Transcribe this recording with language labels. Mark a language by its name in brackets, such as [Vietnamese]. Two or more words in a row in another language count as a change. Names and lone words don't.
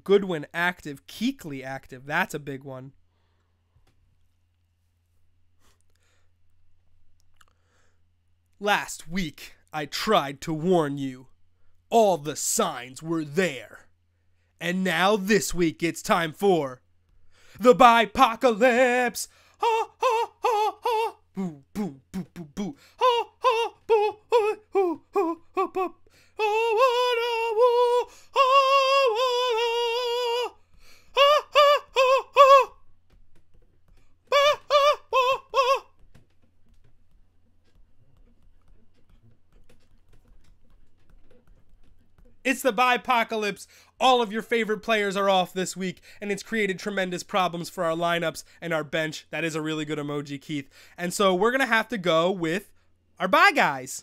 [English] Goodwin, active. Kuechly, active. That's a big one. Last week, I tried to warn you. All the signs were there. And now this week it's time for the BYEPOCALYPSE. Ha ha ha ha. Boo boo boo boo boo. Ha ha boo hoo hoo hoo hoo hoo. Oh, oh, ha ha ha ha. Ha ha ha ha. It's the BYEPOCALYPSE. All of your favorite players are off this week, and it's created tremendous problems for our lineups and our bench. That is a really good emoji, Keith. And so we're going to have to go with our bye guys.